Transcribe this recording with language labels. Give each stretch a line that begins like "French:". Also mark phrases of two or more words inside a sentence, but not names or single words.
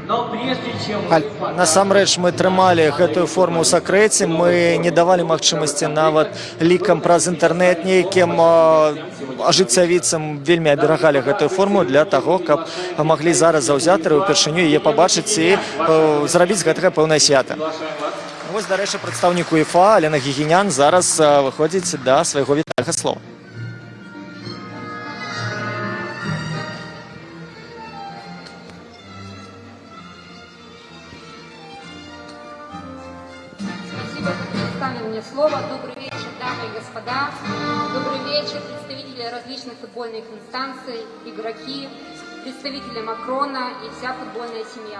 Belarusian: Насамрэч мы трымалі гэтую форму ў сакрэце, мы не давалі магчымасці нават лікам праз інтэрнэт нейкім ажыццявіцам вельмі аберагалі гэтую форму для таго, каб маглі зараз заўзятары ўпершыню яе пабачыць і зрабіць з гэтага пэўнае свята. Вось, дарэчы, прадстаўнік УЕФА Алена Гігінян зараз выходзіць да свайго вітальнага слова.
Russian: Спасибо, что предоставили мне слово. Добрый вечер, дамы и господа. Добрый вечер, представители различных футбольных инстанций, игроки, представители Макрона и вся футбольная семья.